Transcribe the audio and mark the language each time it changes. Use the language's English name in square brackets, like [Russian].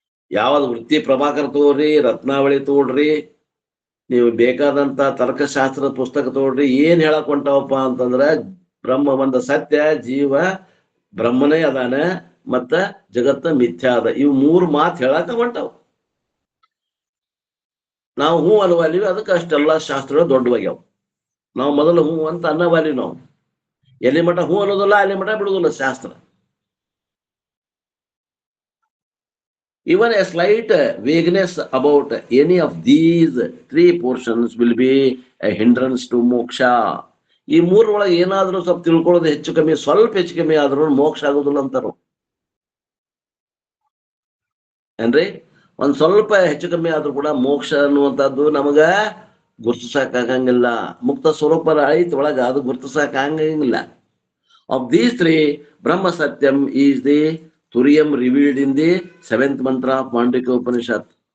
[Kannada] ಯಾವ್ದು ವೃತ್ತಿ ಪ್ರಭಾಕರ್ ತಗೋಡ್ರಿ, ರತ್ನಾವಳಿ ತಗೋಡ್ರಿ, ನೀವು ಬೇಕಾದಂತ ತರ್ಕಶಾಸ್ತ್ರದ ಪುಸ್ತಕ ತಗೋಡ್ರಿ, ಏನ್ ಹೇಳಕ್ ಹೊಂಟಾವಪ್ಪ ಅಂತಂದ್ರ ಬ್ರಹ್ಮ ಒಂದ ಸತ್ಯ, ಜೀವ ಬ್ರಹ್ಮನೇ ಅದಾನ, ಮತ್ತ ಜಗತ್ತ ಮಿಥ್ಯಾ ಅದ. ಇವು 3 ಮಾತು ಹೇಳಕ ಹೊಂಟಾವ. ನಾವು ಹೂ ಅನ್ನುವಲ್ಲಿವಿ, ಅದಕ್ಕೆ ಅಷ್ಟೆಲ್ಲ ಶಾಸ್ತ್ರಗಳು ದೊಡ್ಡವಾಗ್ಯಾವ. ನಾವು ಮೊದಲು ಹೂ ಅಂತ ಅನ್ನವಾಲಿ. ನಾವು ಎಲ್ಲಿ ಮಠ ಹೂ ಅನ್ನೋದಿಲ್ಲ, ಅಲ್ಲಿ ಮಠ ಬಿಡುದಿಲ್ಲ ಶಾಸ್ತ್ರ. [English] Even a slight vagueness about any of these 3 portions will be a hindrance to moksha. [Kannada] ಈ 3 ಒಳಗೆ ಏನಾದ್ರೂ ಸ್ವಲ್ಪ ತಿಳ್ಕೊಳ್ಳೋದು ಹೆಚ್ಚು ಕಮ್ಮಿ, ಸ್ವಲ್ಪ ಹೆಚ್ಚು ಕಮ್ಮಿ ಆದ್ರೂ ಮೋಕ್ಷ ಆಗೋದಿಲ್ಲ ಅಂತಾರ. ಏನ್ರಿ? ಒಂದ್ ಸ್ವಲ್ಪ ಹೆಚ್ಚು ಕಮ್ಮಿ ಆದ್ರೂ ಕೂಡ ಮೋಕ್ಷ ಅನ್ನುವಂಥದ್ದು ನಮಗ ಗುರ್ತಿಸಕ್ಕಾಗಂಗಿಲ್ಲ. ಮುಕ್ತ ಸ್ವರೂಪ ಐತಿ ಒಳಗ, ಅದು ಗುರ್ತಿಸಕ್ಕಾಗಂಗಿಲ್ಲ. [English] Of these 3, Brahma satyam is the turiyam revealed in the 7th mantra of Mandavika Upanishad.